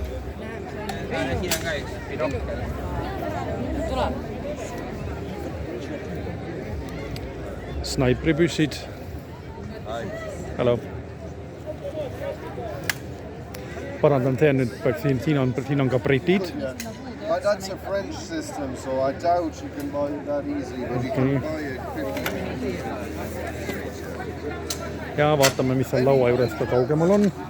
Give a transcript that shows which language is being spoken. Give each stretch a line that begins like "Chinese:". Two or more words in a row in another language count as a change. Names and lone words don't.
Estonian: Snaipripüssid.
English: Hello.
Estonian: Parandan, see on nüüd, siin on ka britid.
English: That's a French system, so I doubt you can buy it that easily, but you can buy it 50.
Estonian: Ja vaatame, mis seal laua juures ka kaugemal on.